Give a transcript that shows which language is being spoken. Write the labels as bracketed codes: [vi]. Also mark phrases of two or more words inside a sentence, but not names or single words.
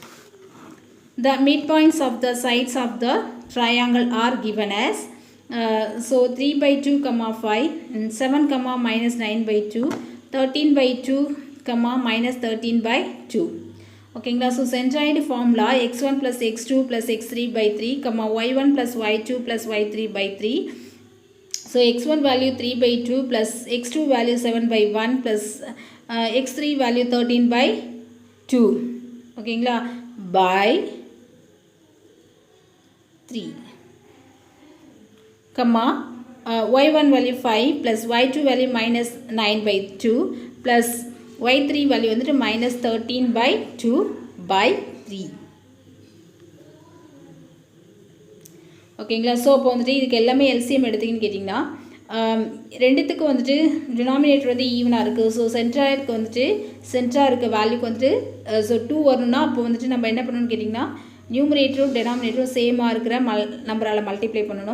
[en] The midpoints of the sides of the triangle are given as so 3 by 2, 5, 7, -9 by 2, 13 by 2, -13 by 2 ஓகேங்களா. ஸோ centroid formula x1 plus x2 plus x3 by 3, y1 plus y2 plus y3 by 3. So x1 value 3 by 2 plus x2 value 7 by 1 plus x3 value 13 by 2 ஓகேங்களா by 3, y1 value 5 plus y2 value -9 by 2 plus y3 value வந்துட்டு -13 by 2 by 3 ஓகேங்களா. [ta] ஸோ அப்போ வந்துட்டு இதுக்கு எல்லாமே எல்சிஎம் எடுத்திங்கன்னு கேட்டிங்கன்னா ரெண்டுத்துக்கு வந்துட்டு டினாமினேட்டர் வந்து ஈவனாக இருக்குது. [en] so centroid [ta] வந்துட்டு சென்ட்ராக இருக்க வேல்யூக்கு வந்துட்டு ஸோ 2 வரணும்னா அப்போ வந்துட்டு நம்ம என்ன பண்ணணும்னு கேட்டிங்கன்னா [en] numerator denominator [ta] சேமாக இருக்கிற [en] number multiply [ta] பண்ணணும்.